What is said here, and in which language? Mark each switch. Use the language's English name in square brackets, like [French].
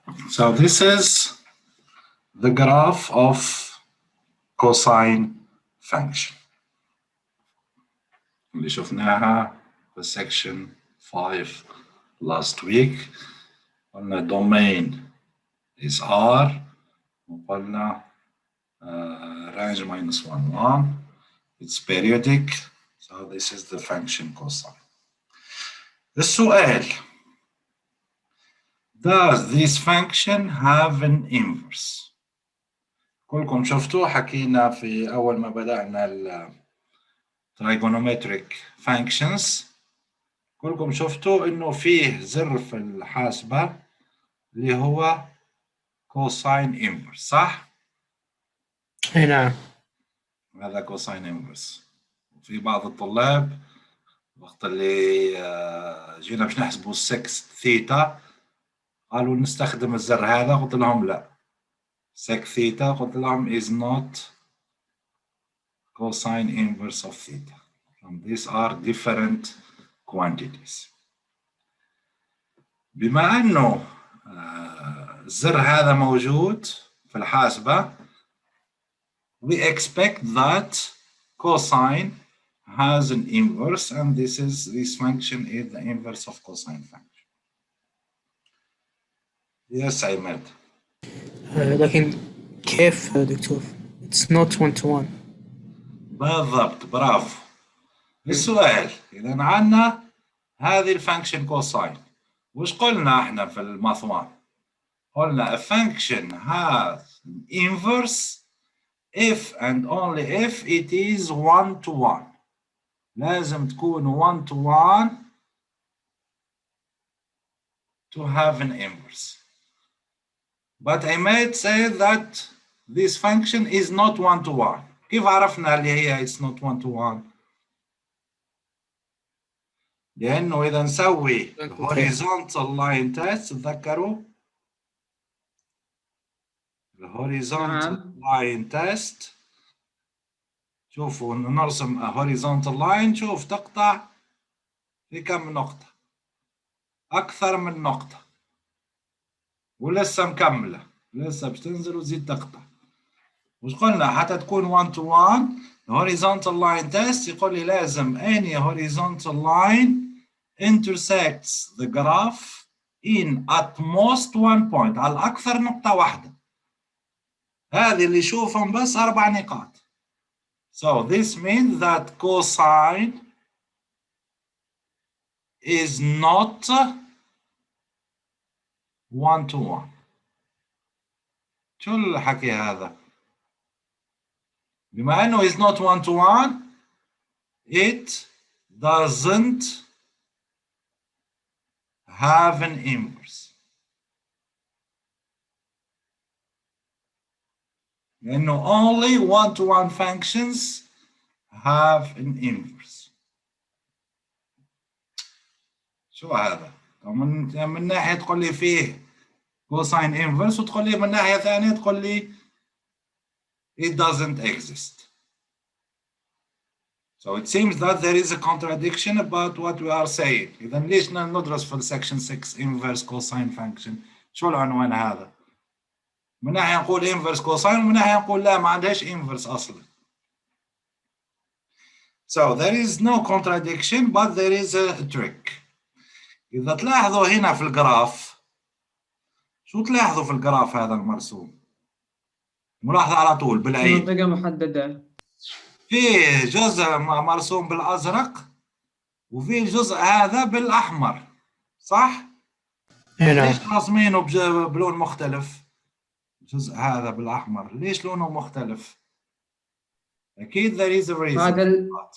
[English] So this is the graph of cosine function [Arabic] اللي شفناها في [English] section 5 last week. [Arabic] قلنا [English] domain is R [Arabic] وقلنا [English] range minus 1 1. It's periodic, so this is the function cosine. [Arabic] السؤال: [English] does this function have an inverse؟ [Arabic] كلكم شفتوا حكينا في أول ما بدأنا ال trigonometric functions، كلكم شفتوا إنه فيه زر في الحاسبة اللي هو cosine inverse، صح؟ اي نعم. هذا cosine inverse. في بعض الطلاب وقت اللي جينا باش نحسبوا 6 ثيتا قالوا نستخدم الزر هذا، قلت لهم لا، 6 ثيتا قلت لهم [English] is not cosine inverse of theta. These are different quantities. [Arabic] بما أنه الزر هذا موجود في الحاسبة، [English] we expect that cosine has an inverse, and this function is the inverse of cosine function. Yes, Ahmed. [Arabic] لكن كيف دكتور؟ [English] It's not one to one. [Arabic] بالضبط، برافو. السؤال: إذا عندنا هذه الفانكشن cosine، وش قلنا احنا في الماث 1؟ [English] قلنا a function has an inverse if and only if it is 1 to 1. [Arabic] لازم تكون [English] 1 to 1 to have an inverse. But I might say that this function is not 1 to 1. [Arabic] كيف عرفنا اللي هي [English] it's not 1 to 1؟ [Arabic] لأنه إذا نسوي horizontal line test، تذكروا horizontal line test، شوفوا نرسم horizontal line، شوف تقطع في كم نقطة؟ أكثر من نقطة، ولسه مكملة، لسه بتنزل وتزيد تقطع. وش قلنا؟ حتى تكون [English] 1 to 1 horizontal line test [Arabic] يقول لي لازم [English] any horizontal line intersects the graph in at most 1 point، [Arabic] على الأكثر نقطة واحدة. هذه اللي يشوفهم بس 4 نقاط. [English] So this means that cosine is not 1 to 1. [Arabic] شو الحكي هذا؟ بما أنه [English] is not 1 to 1, it doesn't have an inverse. [Arabic] لأنه [English] only 1 to 1 functions have an inverse. [Arabic] شو هذا؟ من ناحية تقول لي فيه cosine inverse، وتقول لي من ناحية ثانية تقول لي [English] it doesn't exist. So it seems that there is a contradiction about what we are saying. [Arabic] إذا ليش ندرس في section 6 inverse cosine function؟ شو العنوان هذا؟ من ناحية نقول inverse cosine، ومن ناحية نقول لا ما عندهاش inverse أصلا. [English] So there is no contradiction, but there is a trick. [Arabic] إذا تلاحظوا هنا في الجراف، شو تلاحظوا في الجراف هذا المرسوم؟ ملاحظة على طول بالعين. منطقة محددة. فيه جزء مرسوم بالأزرق، وفيه الجزء هذا بالأحمر، صح؟ ليش راسمينه بلون مختلف؟ الجزء هذا بالأحمر، ليش لونه مختلف؟ أكيد [English] there is a reason.